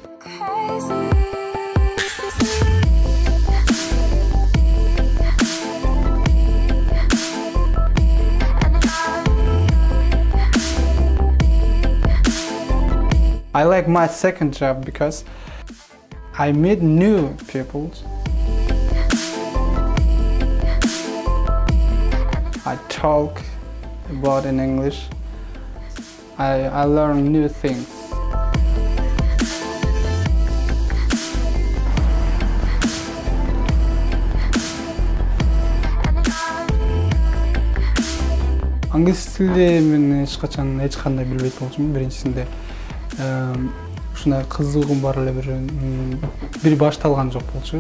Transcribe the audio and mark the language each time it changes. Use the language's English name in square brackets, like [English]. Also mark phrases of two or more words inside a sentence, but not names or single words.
[English] I like my second job because I meet new people. I talk about in English. I learn new things. [Kyrgyz] Англис тилде мен эч кандай билбейт болчумун. Биринчисинде ушундай кызыгым бар эле бир башталган жок болчу.